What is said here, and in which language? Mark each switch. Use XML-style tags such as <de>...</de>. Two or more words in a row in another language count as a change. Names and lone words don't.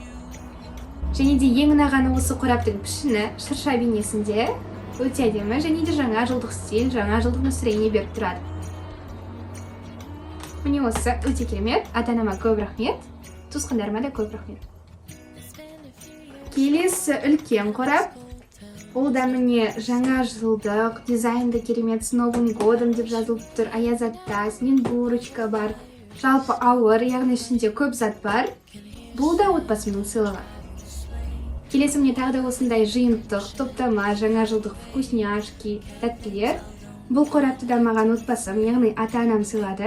<kk>Және де ең ұнағаны осы қораптың пішіні шырша бейнесінде өте әдемі, және де жаңа жылдық стиль, жаңа жылдық настроение беріп тұрады. Міне осы өте керемет. Ата-анама көп рахмет, туысқандарыма да көп рахмет. Келесі үлкен қорап. Ол да міне жаңа жылдық, дизайнды керемет,</kk> <ru>с Новым годом</ru> <kk>деп жазылып тұр. Аяз ата, снегурочка бар. Жалпы ауыр, яғни ішінде көп зат бар. Бұл да отбасымның сыйлығы. Келесі міне тағы да осындай жиынтық, топтама, жаңа жылдық вкусняшки, тәттілер. Бұл қорапты да маған отбасым, яғни ата-анам сыйлады.</kk>